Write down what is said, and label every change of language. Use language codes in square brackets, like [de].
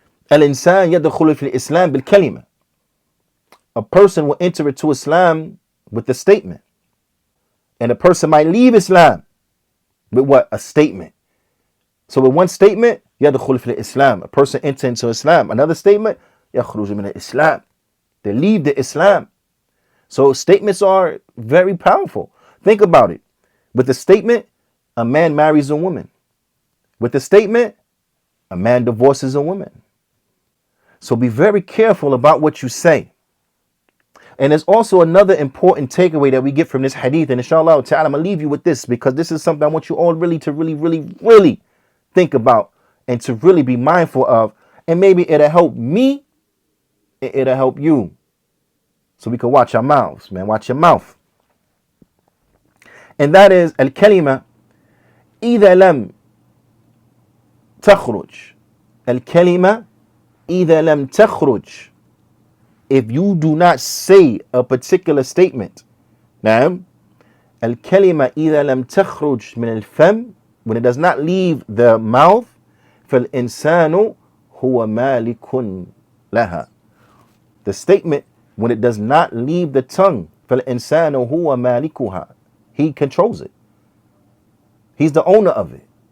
[ar] Al-insan yadkhulu fil Islam بالكلمة. [en] A person will enter into Islam with the statement. And a person might leave Islam with what? A statement. So with one statement, [ar] yadkhulu fil Islam. [en] A person enters into Islam. Another statement, [ar] يخرج من الإسلام. [en] They leave the Islam. So statements are very powerful. Think about it. With the statement, a man marries a woman. With the statement, a man divorces a woman. So be very careful about what you say. And there's also another important takeaway that we get from this hadith. And inshallah ta'ala, I'm going to leave you with this, because this is something I want you all to really think about and to really be mindful of. And maybe it'll help me. It'll help you. So we can watch our mouths, man. Watch your mouth. And that is [ar] al-kalima إذا لم تخرج. Al-kalima إذا لم تخرج. [en] If you do not say a particular statement. [ar] نعم. Al-kalima إذا لم تخرج من الفم. [en] When it does not leave the mouth. [ar] فالإنسان هو مالك لها. [en] The statement, when it does not leave the tongue, [ar] فَالْإِنسَانُ هُوَ مَالِكُهَا. [en] He controls it. He's the owner of it.